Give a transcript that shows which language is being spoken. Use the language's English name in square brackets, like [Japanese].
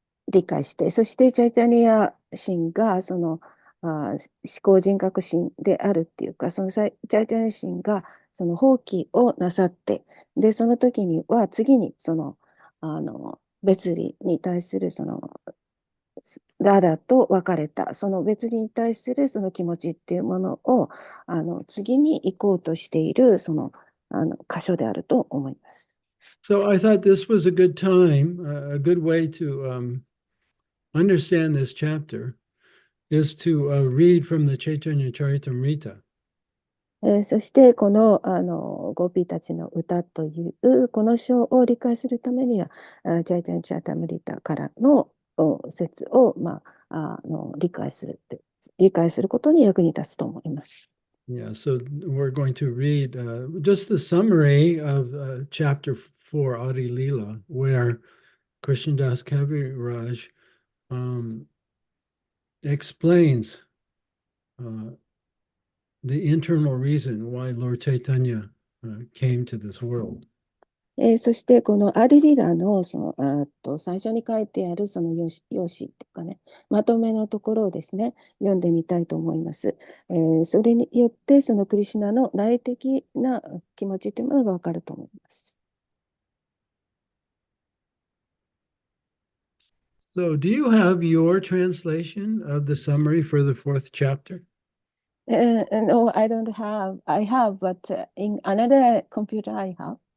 [Japanese] 理解して、そしてチャイタニア神が思考人格心であるっていうか、そのチャイタニア神がその放棄をなさって、でその時には次に別離に対するラダと別れたその別離に対するその気持ちっていうものを次に行こうとしている箇所であると思います。 [English] So I thought this was a good time, a good way to understand this chapter is to read from the Chaitanya Charitamrita. [Japanese] そしてこの、ゴピーたちの歌というこの章を理解するためには、チャイタンチャタムリタからの説を、理解することに役に立つと思います。 [English] Yeah, so we're going to read just the summary of chapter 4, Adi Lila, where Krishnadas Kaviraj explains the internal reason why Lord Chaitanya came to this world. [Japanese] そしてこのアディリラの、最初に書いてあるその用紙っていうかね、まとめのところをですね、読んでみたいと思います。それによってそのクリシュナの内的な気持ちというものがわかると思います。 [English] So, do you have your translation of the summary for the fourth chapter? No, I don't have. I have, but in another computer I have.